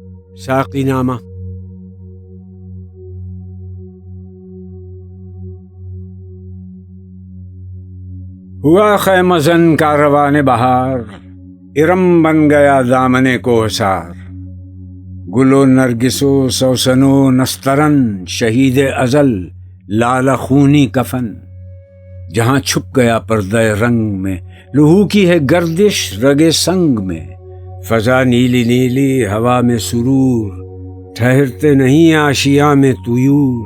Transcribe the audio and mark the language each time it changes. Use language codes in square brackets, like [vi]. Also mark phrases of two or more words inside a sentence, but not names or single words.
[ur] ساقی نامہ۔ ہوا خیمہ زن کاروان بہار، ارم بن گیا دامن کوہسار۔ گل و نرگس و سوسن و نسترن، شہید ازل لالہ خونی کفن۔ جہاں چھپ گیا پردہ رنگ میں، لہو کی ہے گردش رگے سنگ میں۔ فضا نیلی نیلی ہوا میں سرور، ٹھہرتے نہیں آشیاں میں طیور۔